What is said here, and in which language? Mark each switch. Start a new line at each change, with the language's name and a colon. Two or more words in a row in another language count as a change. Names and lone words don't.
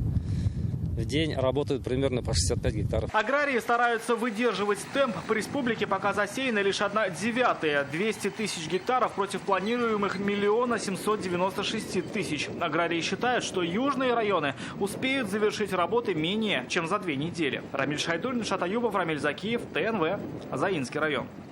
Russian: В день работают примерно по 65 гектаров. Аграрии стараются выдерживать темп. По республике пока засеяна лишь 1/9. 200 тысяч гектаров против планируемых 1 796 000. Аграрии считают, что южные районы успеют завершить работы менее чем за 2 недели. Рамиль Шайдуллин, Шат Аюбов, Рамиль Закиев, ТНВ, Заинский район.